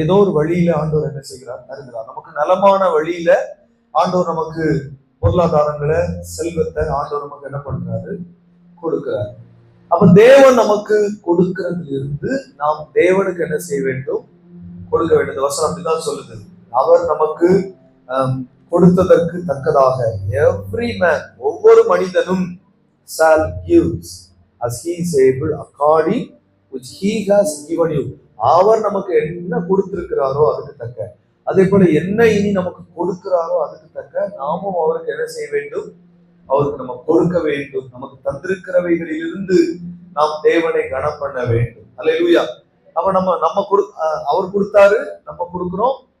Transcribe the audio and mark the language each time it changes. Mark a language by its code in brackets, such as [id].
[ta] ஏதோ ஒரு வழியில ஆண்டவர் என்ன செய்கிறார், தருகிறார். நமக்கு நலமான வழியில ஆண்டவர் நமக்கு பொருளாதாரங்களை, செல்வத்தை ஆண்டவர் நமக்கு என்ன பண்றாரு, கொடுக்கிறார். அப்ப தேவன் நமக்கு கொடுக்கிறதுல இருந்து நாம் தேவனுக்கு என்ன செய்ய வேண்டும், கொடுக்க வேண்டும். இந்த வசனம் அப்படிதான் சொல்லுது. அவர் நமக்கு கொடுத்ததற்கு தக்கதாக [en] every man, [ta] ஒவ்வொரு மனிதனும் [en] shall gives as he is able according which he has given you. [ta] அவர் நமக்கு என்ன கொடுத்திருக்கிறாரோ அதுக்கு தக்க, அதே போல என்ன இனி நமக்கு கொடுக்கிறாரோ அதுக்கு தக்க நாமும் அவருக்கு என்ன செய்ய வேண்டும், அவருக்கு நம்ம கொடுக்க வேண்டும். நமக்கு தந்திருக்கிறவைகளிலிருந்து நாம் தேவனை கனம் பண்ண வேண்டும். அல்லேலூயா. அப்ப அவர் கொடுத்தாரு, நம்ம கொடுக்கிறோம்.